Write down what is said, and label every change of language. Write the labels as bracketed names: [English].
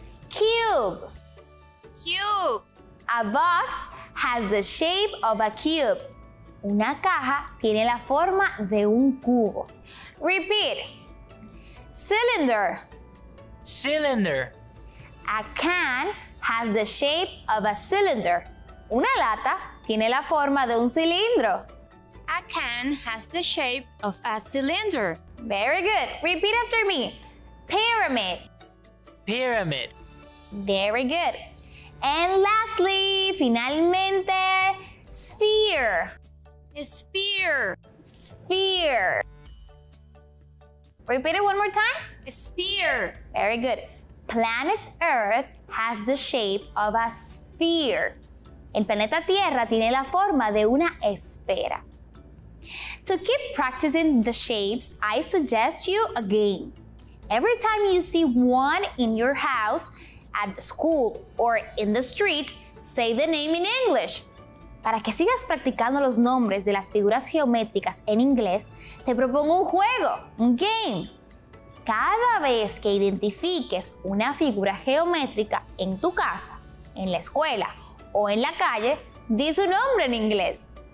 [English] Cube. Cube. A box has the shape of a cube. [Spanish] Una caja tiene la forma de un cubo. [English] Repeat. Cylinder. Cylinder. A can has the shape of a cylinder. [Spanish] Una lata tiene la forma de un cilindro. [English] A can has the shape of a cylinder. Very good. Repeat after me. Pyramid. Pyramid. Very good. And lastly, finalmente, sphere. Sphere. Sphere. Repeat it one more time. Sphere. Very good. Planet Earth has the shape of a sphere. [Spanish] El planeta Tierra tiene la forma de una esfera. [English] To keep practicing the shapes, I suggest you a game. Every time you see one in your house, at the school, or in the street, say the name in English. [Spanish] Para que sigas practicando los nombres de las figuras geométricas en inglés, te propongo un juego, un game. Cada vez que identifiques una figura geométrica en tu casa, en la escuela o en la calle, di su nombre en inglés.